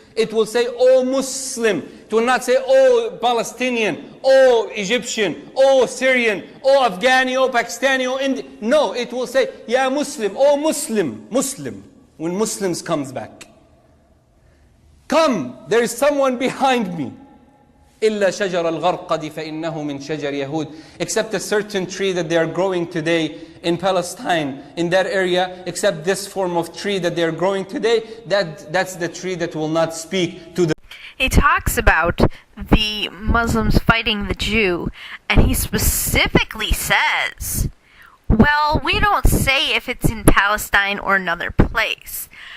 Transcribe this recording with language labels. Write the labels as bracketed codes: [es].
[en] It will say, "Oh Muslim." It will not say, "Oh Palestinian, oh Egyptian, oh Syrian, oh Afghani, oh Pakistani, oh Indian." No, it will say, "Ya Muslim, oh Muslim, Muslim." When Muslims comes back, come, there is someone behind me. [ar] إلا شجر الغرقد فإنه من شجر يهود. [en] Except a certain tree that they are growing today in Palestine, in that area, except this form of tree that they are growing today, that's the tree that will not speak to the... He talks about the Muslims fighting the Jew, and he specifically says, well, we don't say if it's in Palestine or another place.